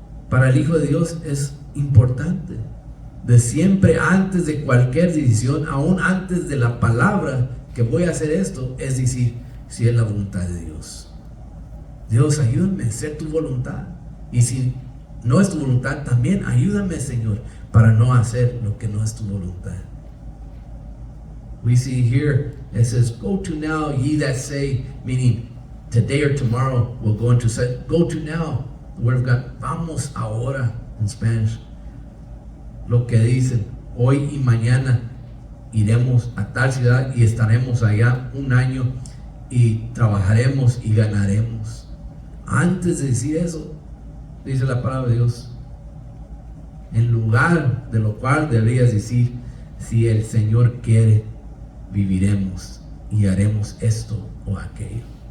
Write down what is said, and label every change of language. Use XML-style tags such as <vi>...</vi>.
<es>Para el Hijo de Dios es importante. De siempre, antes de cualquier decisión, aún antes de la palabra que voy a hacer esto, es decir, si es la voluntad de Dios. Dios, ayúdame a ser tu voluntad. Y si no es tu voluntad, también ayúdame, Señor, para no hacer lo que no es tu voluntad.</es> <en>We see here, it says, go to now, ye that say, meaning today or tomorrow, we'll go into, go to now, the word of God,</en> <es>vamos ahora,</es> <en>in Spanish.</en> <es>Lo que dicen, hoy y mañana iremos a tal ciudad y estaremos allá un año y trabajaremos y ganaremos. Antes de decir eso, dice la palabra de Dios, en lugar de lo cual deberías decir, si el Señor quiere, viviremos y haremos esto o aquello.</es>